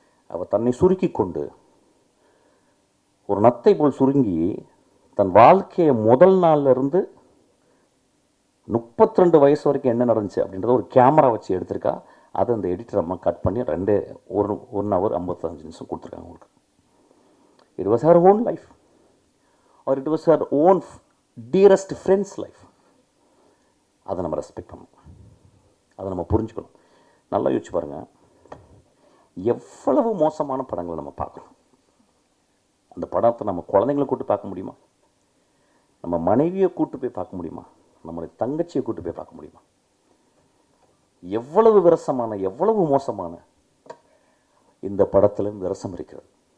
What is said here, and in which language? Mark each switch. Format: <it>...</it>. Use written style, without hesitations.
<ta>அவள் தன்னை சுருக்கி கொண்டு, ஒரு நத்தை போல் சுருங்கி, தன் வாழ்க்கையை முதல் நாள்லேருந்து 32 வயசு வரைக்கும் என்ன நடந்துச்சு அப்படின்றத ஒரு கேமரா வச்சு எடுத்திருக்கா. அதை அந்த எடிட்டர் அம்மா கட் பண்ணி 1 ஹவர் 55 நிமிஷம் கொடுத்துருக்காங்க உங்களுக்கு.</ta> <en>It was her own life, or it was her own dearest friend's life.</en> <ta>அதை நம்ம ரெஸ்பெக்ட் பண்ணணும், அதை நம்ம புரிஞ்சுக்கணும். நல்லா யோசிச்சு பாருங்கள், எவ்வளவு மோசமான படங்களை நம்ம பார்க்கணும். அந்த படத்தை நம்ம குழந்தைங்களை கூப்பிட்டு பார்க்க முடியுமா? நம்ம மனைவியை கூப்பிட்டு போய் பார்க்க முடியுமா? நம்மளுடைய தங்கச்சியை கூப்பிட்டு போய் பார்க்க முடியுமா? எவ்வளவு விரசமான, எவ்வளவு மோசமான இந்த படத்தில் விரசம் இருக்கிறது.</ta>